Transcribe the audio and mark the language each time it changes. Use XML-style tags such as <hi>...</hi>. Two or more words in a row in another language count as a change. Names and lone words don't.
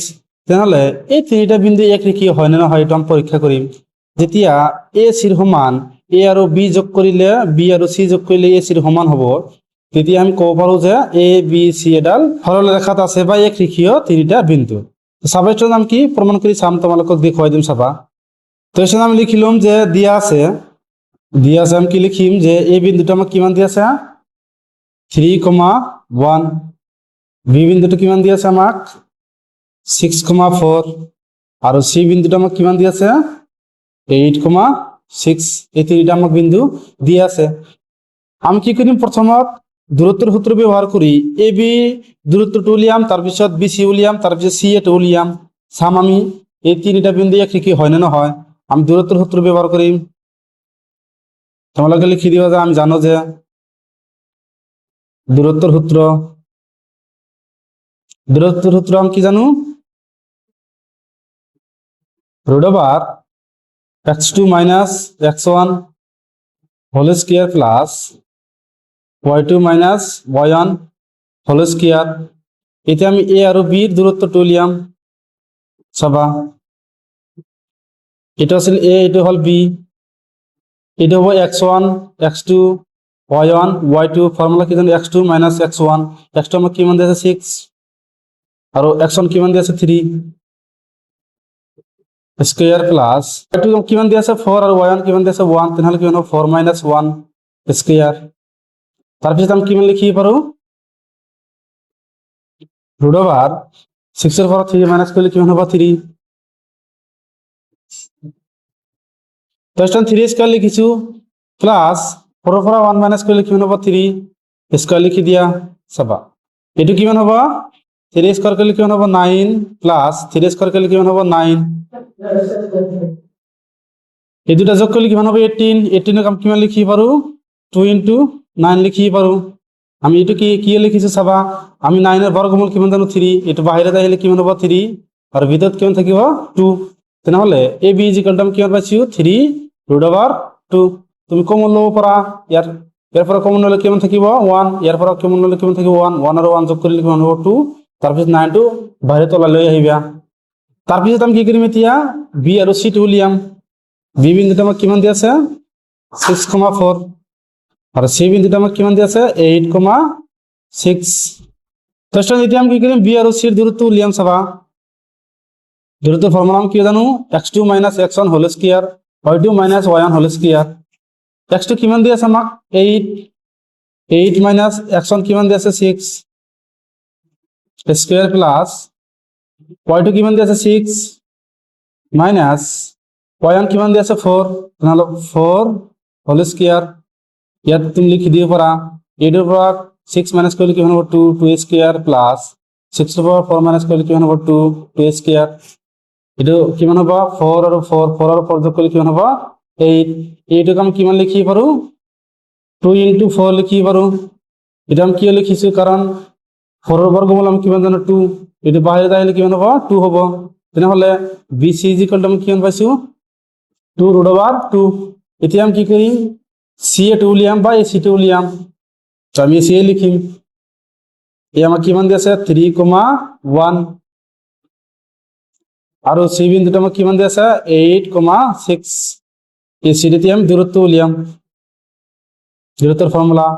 <as>তেনেহলে এই তিনিটা বিন্দু একৰেখীয় হয় নে নহয় এটা আমি পৰীক্ষা কৰিম। যেতিয়া এ চিৰ সমান এ আৰু বি যোগ কৰিলে, বি আৰু সি যোগ কৰিলে এ চিৰ সমান হ'ব, তেতিয়া আমি ক'ব পাৰো যে এ বি সি এডাল সৰল ৰেখাত আছে বা একৰেখীয় তিনিটা বিন্দু। চাবা এটার নাম কি প্রমাণ কৰি চাম, তোমালোকক দেখুৱাই দিম চাবা। তো এটার নাম লিখিলাম যে দিয়া আছে আমি কি লিখিম যে এই বিন্দুটা আমাক কিমান দিয়া আছে 3,1, বি বিন্দুটো কিমান দিয়া আছে আমাক 6,4 আৰু সি বিন্দুটা আমাক কিমান দিয়া আছে 8,6। এই তিনিটা আমাক বিন্দু দিয়া আছে। আমি কি কৰিম, প্ৰথমত দূৰত্বৰ সূত্ৰ ব্যৱহাৰ কৰি এ বি দূৰত্বটো উলিয়াম, তাৰপিছত বি সি উলিয়াম, তাৰপিছত সি এটো উলিয়াম। চাম আমি এই তিনিটা বিন্দু একৰেখীয় হয় নে নহয়। আমি দূৰত্বৰ সূত্ৰ ব্যৱহাৰ কৰিম। তোমালোকে লিখি দিবা যে আমি জানো যে</as> <bn>দূরত্বের সূত্র</bn> <as>আমি কি জানো,</as> <en>root over x2 minus x1 whole square plus y2 minus y1 whole square।</en> <bn>এতে আমি a আর b এর দূরত্বটা উলিয়াম। চাবা এটা আছে a, এটা হল b, এটা হবে x1 x2 y1 y2। ফর্মুলা কি জানো x2 minus x1, x2 আমাকে কিমান দিয়েছে 6 আর x1 কিমান দিয়েছে 3</bn> <en>square plus</en> <bn>y2 কিমান দিয়েছে 4 আর y1 কিমান দিয়েছে 1, তাহলে কি হলো 4 minus 1 স্কয়ার। তারপর আমি কিমান লিখি পারো</bn> <en>root over 6</en> <bn>এর পর 3 মাইনাস করলে কিমান হবে 3। তো 3 স্কয়ার লিখিছো প্লাস 4 এর পর 1 মাইনাস করলে কিমান হবে 3 স্কয়ার</bn> <as>লিখি দিয়া।</as> <bn>চাবা এটো কিমান হবে 3 স্কয়ার করলে কিমান হবে 9 প্লাস 3 স্কয়ার করলে কিমান হবে 9। এই দুটা যোগ করলে কিমান হবে 18।</bn> <as>18 আমি কিমান লিখি পারো 2 into 9 লিখি পারো। আমি এটো কি লিখিছো চাবা, আমি 9</as> <bn>এর বর্গমূল</bn> <as>কিমান জানো 3, এটো বাহিরে আহিলে কিমান হবে 3 আর ভিতৰত কিমান থাকিব 2। তেনেহলে এ বি</as> <en>is equal to</en> <as>আমি কিমান পাইছো 3</as> <en>root over 2।</en> <as>তুমি কমন লব পাৰা, ইয়াৰ পৰা কমন ললে কিমান থাকিব 1, ইয়াৰ পৰা কমন ললে কিমান থাকিব 1, 1 আৰু 1 যোগ কৰিলে কিমান হ'ব 2। তাৰপিছত 9 টো বাহিৰে তলা লৈ আহিবা। তাৰপিছত আমি কি কৰিম এতিয়া বি আৰু সি টো উলিয়াম। বি বিন্দুটা আমাক কিমান দি আছে 6,4 আর সি বিন্দুটা আমাক কিমান দি আছে 8,6। তো এতিয়া আমি কি কৰিম বি আৰু সিৰ দূৰত্ব উলিয়াম। চাবা দূৰত্বৰ ফৰ্মুলা আমি কি জানো</as> <en>x2 minus x1 whole square y2 minus y1 whole square।</en> <as>x2 কিমান দি আছে আমাক 8 minus x1 কিমান দি আছে 6</as> <en>square plus</en> <as>y2 কিমান দি আছে 6 মাইনাস y1 কিমান দি আছে 4, তাহলে 4</as> <en>whole square.</en> <as>ইয়াত তুমি লিখি দিব পাৰা</as> <bn>8 এর পর 6 মাইনাস করলে কিমান হবে 2 2</bn> <en>square plus</en> <bn>6 এর পর 4 মাইনাস করলে কিমান হবে 2 2 স্কয়ার।</bn> <as>এটা কিমান হ'ব 4 আৰু 4 আৰু 4 যোগ কৰিলে কিমান হ'ব 8। এইটোক আমি কিমান লিখি পাৰো 2 into 4 লিখি পাৰো। এটা আমি কিয় লিখিছো কাৰণ 4</as> <bn>এর বর্গমূল</bn> <as>আমি কিমান জানো 2, এটা বাহিরে আহিলে কিমান হ'ব 2 হ'ব। তেনেহলে BC</as> <en>is equal to</en> <as>আমি কিমান পাইছো 2</as> <en>root over 2।</en> <as>এতিয়া আমি কি কৰিম সি এটো উলিয়াম বা এসি টো উলিয়াম। তো আমি এসি লিখিম। এই আমাক কিমান দি আছে 3,1 আৰু সি বিন্দুটা আমাক কিমান দি আছে 8,6।</as> <bn>এই সি তে আমি দূরত্ব উলিয়াম। দূরত্বের ফর্মুলা</bn>